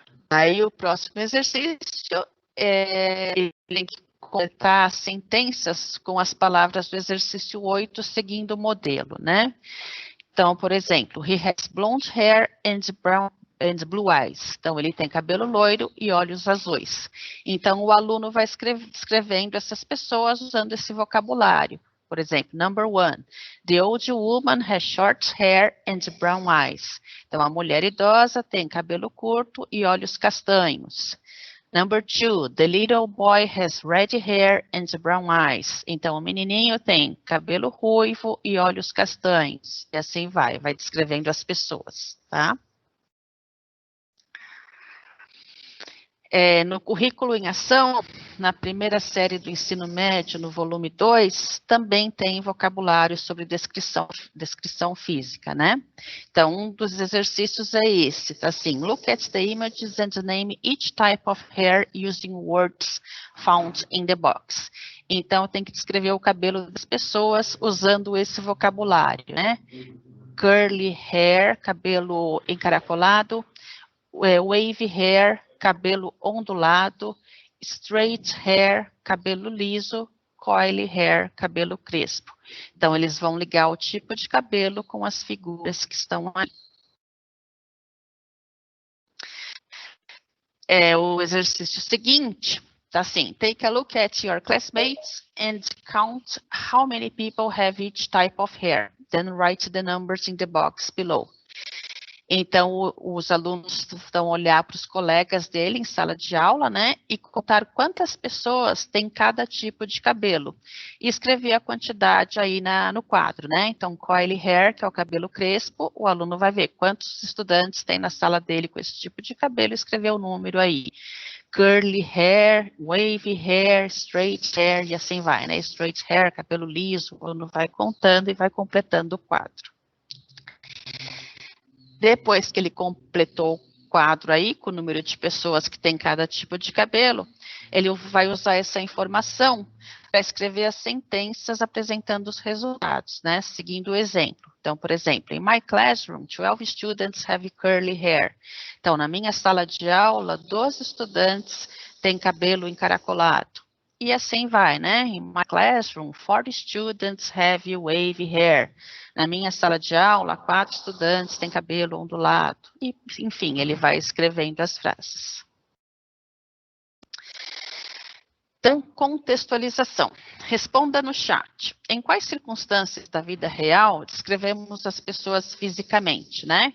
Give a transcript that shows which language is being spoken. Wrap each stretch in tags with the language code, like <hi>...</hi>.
<pt>Aí, o próximo exercício ele tem que completar sentenças com as palavras do exercício 8, seguindo o modelo, né? Então, por exemplo,</pt> <en>he has blonde hair and blue eyes.</en> <pt>Então, ele tem cabelo loiro e olhos azuis. Então, o aluno vai escrevendo essas pessoas usando esse vocabulário. Por exemplo,</pt> <en>number 1, the old woman has short hair and brown eyes.</en> <pt>Então, a mulher idosa tem cabelo curto e olhos castanhos.</pt> <en>Number 2, the little boy has red hair and brown eyes.</en> <pt>Então, o menininho tem cabelo ruivo e olhos castanhos. E assim vai descrevendo as pessoas, tá? No currículo em ação, na primeira série do ensino médio, no volume 2, também tem vocabulário sobre descrição física, né? Então, um dos exercícios é esse, tá assim,</pt> <en>look at the images and name each type of hair using words found in the box.</en> <pt>Então, tem que descrever o cabelo das pessoas usando esse vocabulário, né?</pt> <en>Curly hair, cabelo encaracolado, wavy hair, cabelo ondulado, straight hair, cabelo liso, coily hair, cabelo crespo.</en> <pt>Então, eles vão ligar o tipo de cabelo com as figuras que estão ali. O exercício seguinte, tá assim,</pt> <en>take a look at your classmates and count how many people have each type of hair. Then write the numbers in the box below.</en> <pt>Então, os alunos vão olhar para os colegas dele em sala de aula, né, e contar quantas pessoas tem cada tipo de cabelo. E escrever a quantidade aí no quadro, né. Então, coily hair, que é o cabelo crespo, o aluno vai ver quantos estudantes tem na sala dele com esse tipo de cabelo e escrever o número aí.</pt> <en>Curly hair, wavy hair, straight hair,</en> <pt>e assim vai, né. Straight hair, cabelo liso, o aluno vai contando e vai completando o quadro. Depois que ele completou o quadro aí, com o número de pessoas que tem cada tipo de cabelo, ele vai usar essa informação para escrever as sentenças apresentando os resultados, né, seguindo o exemplo. Então, por exemplo,</pt> <en>in my classroom, 12 students have curly hair.</en> <pt>Então, na minha sala de aula, 12 estudantes têm cabelo encaracolado. E assim vai, né?</pt> <en>In my classroom, 40 students have wavy hair.</en> <pt>Na minha sala de aula, 4 estudantes têm cabelo ondulado. E, enfim, ele vai escrevendo as frases. Então, contextualização. Responda no chat. Em quais circunstâncias da vida real descrevemos as pessoas fisicamente, né?</pt>